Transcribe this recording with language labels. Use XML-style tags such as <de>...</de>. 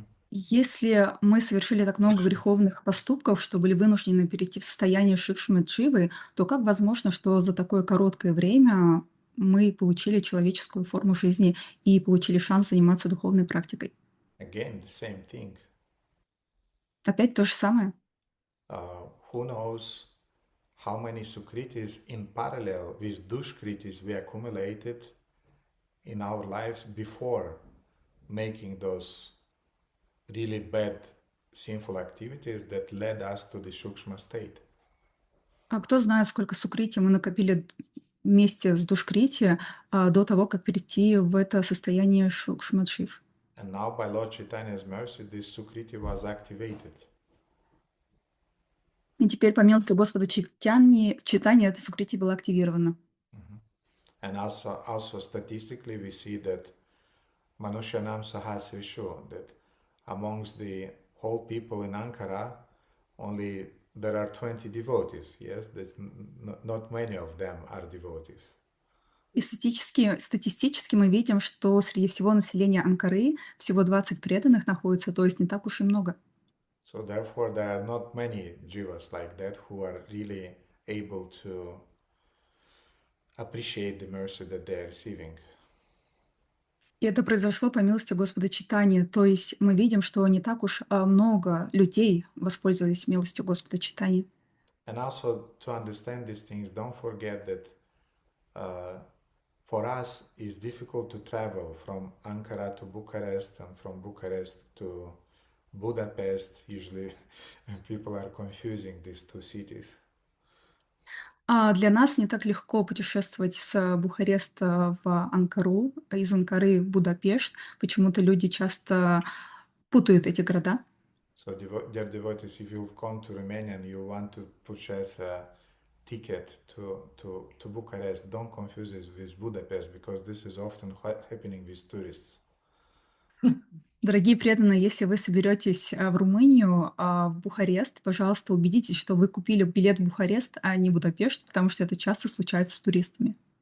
<ru>Если мы совершили так много греховных поступков, что были вынуждены перейти в состояние шикшмы-дживы, то как возможно, что за такое короткое время мы получили человеческую форму жизни и получили шанс заниматься духовной практикой?</ru> <en>Again, the same thing.</en> <ru>Опять то же самое.</ru> <en>Who knows how many sukritis in parallel with dushkritis we accumulated in our lives before making those really bad sinful activities that led us to the shukshma state.</en> <ru>А кто знает, сколько сукрити мы накопили вместе с душкрити до того, как перейти в это состояние шукшмадшив.</ru> <en>And now by Lord Chaitanya's mercy, this sukriti was activated.</en> <ru>И теперь, по милости Господа читания эта сукрити была активирована.</ru> <en>And also statistically we see that</en> <sa>Manushyanam Sahasrishu,</sa> <en>that amongst the whole people in Ankara, only there are 20 devotees. Yes, there's not many of them are devotees.</en> <ru>И статистически мы видим, что среди всего населения Анкары всего 20 преданных находится, то есть не так уж и много.</ru> <en>So therefore there are not many jivas like that who are really able to appreciate the mercy that they are receiving.</en> <ru>И это произошло по милости Господа читания, то есть мы видим, что не так уж много людей воспользовались милостью Господа читания.</ru> <en>And also to understand these things, don't forget that for us it's difficult to travel from Ankara to Bucharest and from Bucharest to Budapest. Usually people are confusing these two cities.</en> <ru>А для нас не так легко путешествовать с Бухареста в Анкару, из Анкары в Будапешт. Почему-то люди часто путают эти города.</ru> <en>So dear devotees, if you'll come to Romania and you want to purchase a ticket to Bucharest, don't confuse this with Budapest, because this is often happening with tourists.</en> <ru>Дорогие преданные, если вы соберетесь в Румынию, в Бухарест, пожалуйста, убедитесь, что вы купили билет в Бухарест, а не Будапешт, потому что это часто случается с туристами.</ru>